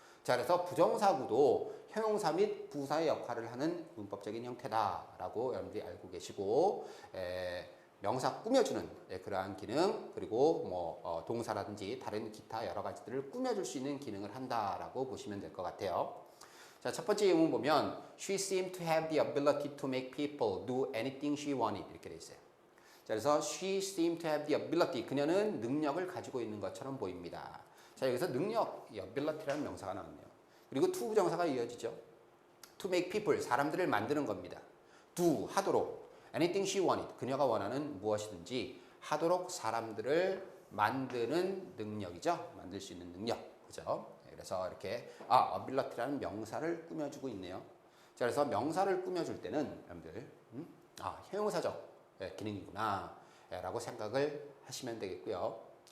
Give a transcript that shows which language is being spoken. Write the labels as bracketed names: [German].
[Korean] 자, 그래서 부정사구도 형용사 및 부사의 역할을 하는 문법적인 형태다라고 여러분들이 알고 계시고 명사 꾸며주는 그러한 기능 그리고 뭐 동사라든지 다른 기타 여러 가지들을 꾸며줄 수 있는 기능을 한다라고 보시면 될 것 같아요. 자, 첫 번째 예문 보면 [English] She seemed to have the ability to make people do anything she wanted [Korean] 이렇게 돼 있어요. 자, 그래서 [English] She seemed to have the ability [Korean] 그녀는 능력을 가지고 있는 것처럼 보입니다. 자, 여기서 능력, ability라는 명사가 나왔네요. 그리고 to 부정사가 이어지죠. [English] To make people [Korean] 사람들을 만드는 겁니다. [English] do [Korean] 하도록 [English] anything she wanted. [Korean] 그녀가 원하는 무엇이든지 하도록 사람들을 만드는 능력이죠. 만들 수 있는 능력. 그죠? 그래서 이렇게 ability라는 명사를 꾸며주고 있네요. 자, 그래서 명사를 꾸며줄 때는 여러분들 형용사적 기능이구나 라고 생각을 하시면 되겠고요.